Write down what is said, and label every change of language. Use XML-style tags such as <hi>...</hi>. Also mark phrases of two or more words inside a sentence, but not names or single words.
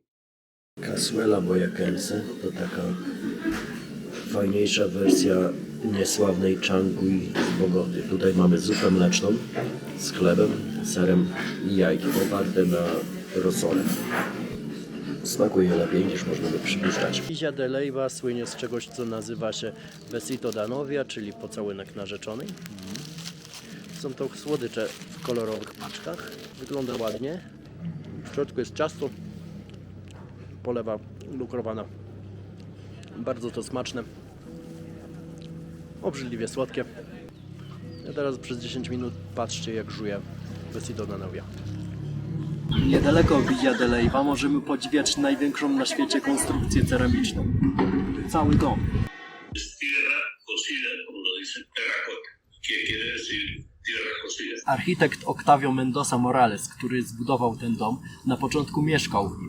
<es>Cazuela boyacense</es> <pl>to taka fajniejsza wersja niesławnej changui z Bogoty. Tutaj mamy zupę mleczną z chlebem, serem i jajkiem oparte na rosole. Smakuje lepiej niż można by przypuszczać. Villa de Leyva słynie z czegoś, co nazywa się</pl> <es>besito da novia,</es> <pl>czyli pocałunek narzeczonej. Są to słodycze w kolorowych paczkach. Wygląda ładnie. W środku jest ciasto, polewa lukrowana. Bardzo to smaczne. Obrzydliwie słodkie. A teraz przez 10 minut patrzcie, jak żuje</pl> <es>besito da novia.</es> <pl>Niedaleko Villa de Leyva możemy podziwiać największą na świecie konstrukcję ceramiczną. Cały dom. Architekt Octavio Mendoza Morales, który zbudował ten dom, na początku mieszkał w nim.</pl>